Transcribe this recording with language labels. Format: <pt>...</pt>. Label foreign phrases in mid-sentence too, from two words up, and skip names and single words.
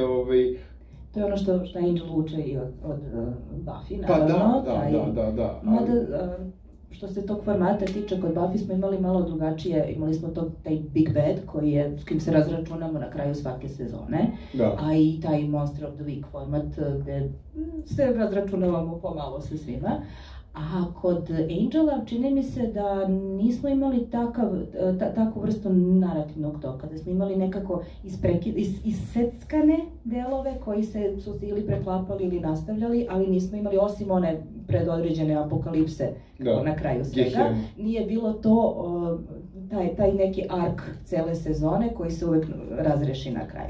<sr>To je ono što Angel uče i od Buffy, naravno. Pa da. Što se tog formata tiče, kod Buffy smo imali malo drugačije, imali smo taj</sr> <en>Big Bad</en> <sr>s kojim se razračunamo na kraju svake sezone, a i taj</sr> <en>Monster of the Week</en> <sr>format gde se razračunavamo pomalo sa svima. A kod Angela čini mi se da nismo imali takvu vrstu narativnog toka, da smo imali nekako iseckane delove koji su ili preklapali ili nastavljali, ali nismo imali, osim one predodređene apokalipse na kraju svega, nije bilo to, taj neki ark cele sezone koji se uvek razreši na kraju.</sr>